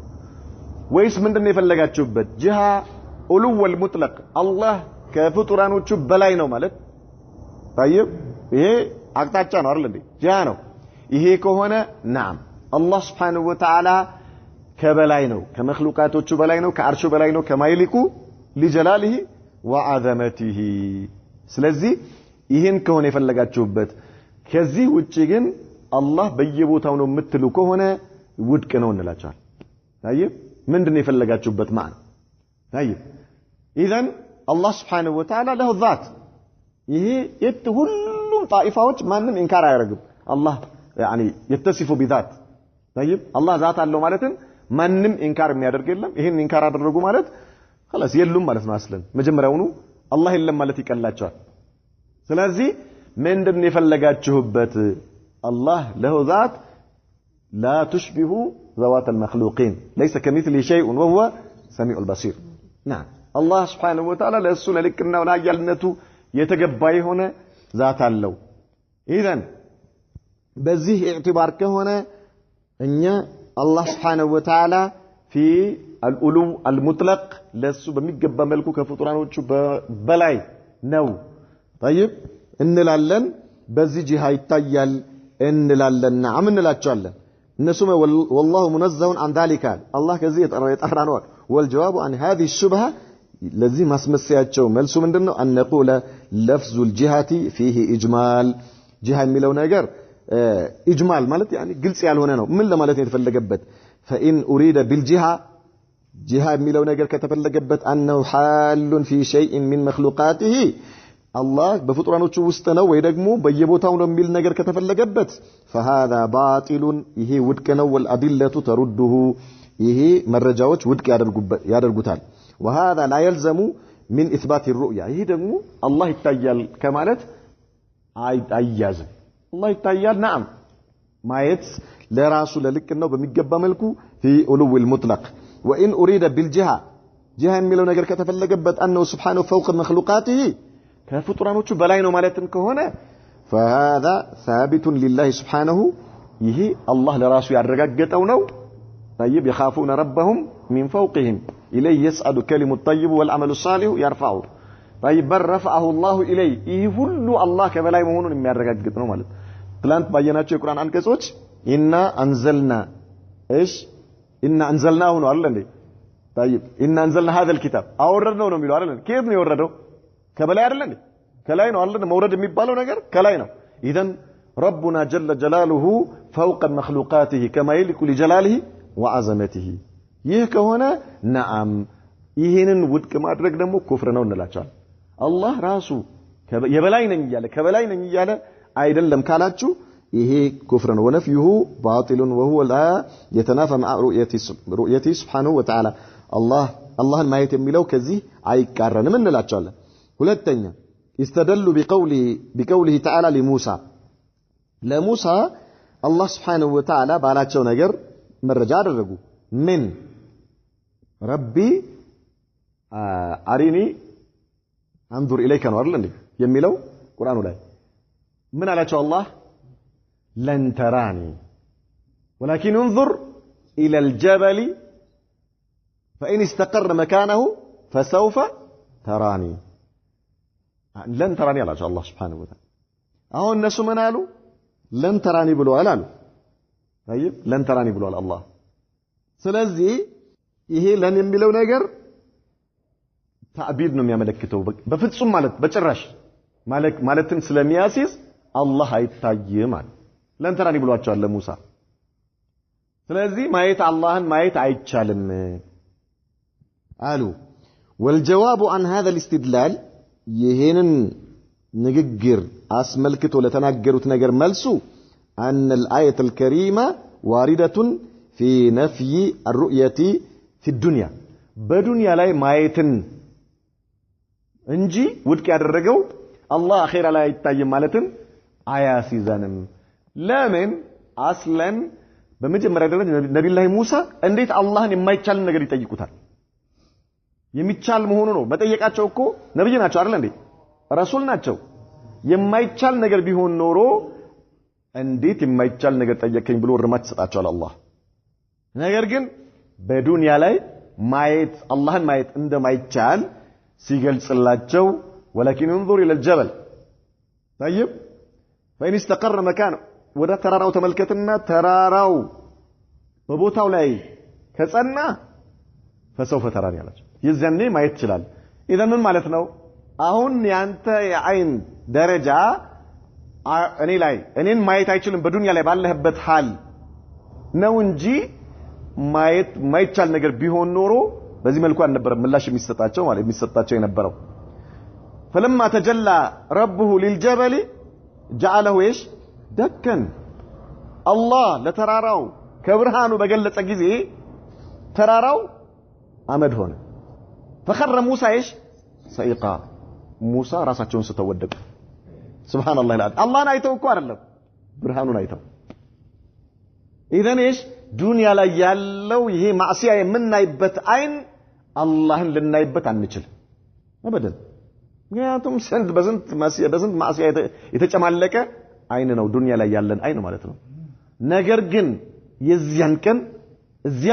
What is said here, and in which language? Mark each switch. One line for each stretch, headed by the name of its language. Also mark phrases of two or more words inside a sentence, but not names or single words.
Amharic: ወይስ ምንድነው የፈለጋችሁበት
Arabic: جهة العلو المطلق
Amharic: አላህ ከፍጡራኖቹ በላይ ነው ማለት طيب ይሄ አቅጣጫ ነው አይደል እንዴ ጂሃ ነው ይሄ ከሆነ
Arabic: نعم الله سبحانه وتعالى
Amharic: ከበላይ ነው ከመخلوቃቶቹ በላይ ነው ከአርሹ በላይ ነው ከማይሊኩ
Arabic: لجلاله وعظمته
Amharic: ስለዚህ ይሄን ከሆነ የፈለጋችሁበት ከዚህ ውጪ ግን አላህ በየቦታው ነው የምትሉ ከሆነ ውድቅ ነው እንላችኋል طيب ምንድነው የፈለጋችሁበት ማን
Arabic: طيب اذا الله سبحانه وتعالى له ذات
Amharic: ይሄ ሁሉም ጣኢፋዎች ማንም ኢንካር አያደርግም አላህ
Arabic: يعني يتصف بذات طيب الله ذات
Amharic: አለው ማለትን ማንም ኢንካር የሚያደርግ የለም ይሄን ኢንካር አደረጉ ማለት خلاص የሉም ማለት ነው አስለን መጀመሪያውኑ አላህ የለም ማለት ይቀላቸዋል ስለዚህ ምንድነው የፈለጋችሁበት
Arabic: الله له ذات لا تشبه ذوات المخلوقين ليس كمثله شيء وهو سميع البصير نعم الله سبحانه وتعالى
Amharic: ለሱ ለልቅና ወላያልነቱ የተገባ የሆነ
Arabic: ذات አለው اذا
Amharic: በዚህ ኢዕቲባር ከሆነ እኛ
Arabic: الله سبحانه وتعالى في الألو المطلق
Amharic: ለሱ በሚገባ መልኩ ከፍጡራኖቹ በላይ ነው طيب እንላለን በዚህ ጂሃ ይታያል እንላለን نعم እንላቸዋለን
Arabic: እነሱም والله منزه عن ذلك الله
Amharic: ከዚህ የጠራ ነው
Arabic: والجواب عن هذه الشبهه
Amharic: ለዚህ ማስመሰያቸው መልሱ ምንድነው
Arabic: ان نقول لفظ الجهه فيه اجمال
Amharic: ጂሃ የሚለው ነገር اجمال ማለት يعني ግልጽ ያልሆነ ነው ምን ለማለት ነው የተፈለገበት
Arabic: فان اريد بالجهه
Amharic: ጂሃ የሚለው ነገር ከተፈለገበት
Arabic: انه حال في شيء من مخلوقاته الله
Amharic: በፍጡራኖቹ ውስጥ ነው ወይ ደግሞ በየቦታው ነው የሚል ነገር ከተፈለገበት
Arabic: فهذا باطل
Amharic: ይሄ ውድቅ ነው
Arabic: والادله ترده
Amharic: ይሄ መረጃዎች ውድቅ ያደርጉታል
Arabic: وهذا لا يلزم من إثبات الرؤية
Amharic: ይሄ ደግሞ አላህ ይታያል ከማለት አይያዝም አላህ ይታያል نعم ማየት ለራሱ ለልክ ነው በሚገባ መልኩ
Arabic: في علو المطلق وإن أريد بالجهة
Amharic: جهة የሚለው ነገር ከተፈለገበት
Arabic: أنه سبحانه فوق مخلوقاته
Amharic: ከፍጡራኖቹ በላይ ነው ማለትም ከሆነ
Arabic: فهذا ثابت لله سبحانه
Amharic: ይሄ አላህ ለራሱ ያረጋገጠው ነው
Arabic: طيب يخافون ربهم من فوقهم إليه يسعد كلم الطيب والعمل الصالح يرفعه طيب بل رفعه الله إليه
Amharic: ይሄ ሁሉ አላህ ከበላይ መሆኑን የሚያረጋግጥ ነው ማለት ትላንት ባየናቸው የቁርአን አንቀጾች
Arabic: إنا أنزلنا إيش إنا أنزلناه
Amharic: ነው አይደል እንዴ
Arabic: طيب إنا أنزلنا هذا الكتاب
Amharic: አወረድነው ነው የሚለው አይደል ከየት ነው የወረደው ከበላይ አይደል እንዴ ከላይ ነው አይደል መውረድ የሚባለው ነገር ከላይ ነው
Arabic: إذن ربنا جل جلاله فوق مخلوقاته كما يليق لجلاله
Amharic: وعظمته ይህ ከሆነ نعم ይሄንን ውድቅ ማድረግ ደግሞ ኩፍር ነው እንላቻለን አላህ ራሱ የበላይ ነኝ ይያለ ከበላይ ነኝ ይያለ አይደለም ካላችሁ ይሄ ኩፍር ነው
Arabic: ونفيه باطل وهو لا يتنافى مع رؤيته سبحانه وتعالى
Amharic: አላህን ማየት የሚለው ከዚህ አይቃረንም እንላቻለን ሁለተኛ
Arabic: استدلوا بقوله تعالى لموسى لموسى الله سبحانه وتعالى
Amharic: ባላቸው ነገር መረጃ አደረጉ ምን ربي
Arabic: أرني انظر اليك
Amharic: ነው አይደል እንዴ የሚለው ቁርአኑ ላይ ምን አላቸው አላህ
Arabic: لن تراني ولكن انظر الى الجبل فان استقر مكانه فسوف تراني لن تراني
Amharic: አላቸው አላህ
Arabic: سبحانه
Amharic: وتعالى አሁን እነሱ ምን አሉ
Arabic: لن تراني
Amharic: ብለዋል አሉ طيب
Arabic: لن تراني
Amharic: ብለዋል አላህ ስለዚህ ይሄ ለን የሚለው ነገር ታዕቢድ ነው የሚያመለክተው በፍጹም ማለት በጭራሽ ማለትን ስለሚያሲዝ አላህ አይታይም ማለት
Arabic: لن تراني
Amharic: ብሏቸዋል ለሙሳ ስለዚህ ማየት አላህን ማየት አይቻልም
Arabic: አሉ والجواب عن هذا الاستدلال
Amharic: ይሄንን ንግግር አስመልክቶ ለተናገሩት ነገር መልሱ
Arabic: أن الآية الكريمة واردة في نفي الرؤية في الدنيا
Amharic: በዱንያ ላይ ማየትን እንጂ ውድቅ ያደረገው አላህ አኺራ ላይ አይታይም ማለትን አያሲዘንም ለምን አስለን በመጀመሪያ ደረጃ ነብዩላህ ሙሳ እንዴት አላህን የማይቻል ነገር ይጠይቁታል የሚቻል መሆኑ ነው መጠየቃቸው እኮ ነብይ ናቸው አይደል እንዴ ረሱል ናቸው የማይቻል ነገር ቢሆን ኖሮ እንዴት የማይቻል ነገር ጠየቀኝ ብሎ እርማት ሰጣቸዋል አላህ ነገር ግን በዱንያ ላይ ማየት አላህን ማየት እንደማይቻል ሲገልጽላቸው
Arabic: ولكن انظر الى الجبل طيب فإن استقر مكانه
Amharic: ወደ ተራራው ተመልከትና ተራራው በቦታው ላይ ከጸና
Arabic: فسوف تراني
Amharic: አላቸው የዛኔ ማየት ይችላል ኢዘን ምን ማለት ነው አሁን ያንተ የአይን ደረጃ እኔን ማየት አይችልም በዱንያ ላይ ባለህበት ሐል ነው እንጂ ማየት ማይቻል ነገር ቢሆን ኖሮ በዚህ መልኩ አልነበረ ምላሽ የሚሰጣቸው ማለት የሚሰጣቸው የነበረው
Arabic: فلما تجلى ربه للجبل جعله ايش دكن
Amharic: الله ለተራራው ከብርሃኑ በገለጸ ጊዜ ተራራው አመድ ሆነ
Arabic: فخر موسى ايش صيقا موسى
Amharic: ራሳቸውን ስተወደቁ
Arabic: سبحان الله العظيم
Amharic: አላህን አይተው እኮ አይደለም ብርሃኑን አይተው ኢዘን ايش ዱንያ ላይ ያለው ይሄ ማዕሲያ የምናይበት አይን አላህን ልናይበት አንችል አበደን ምክንያቱም በስንት ማዕሲያ የተጨማለቀ አይን ነው ዱንያ ላይ ያለን አይን ማለት ነው ነገር ግን የዚያን ቀን እዚያ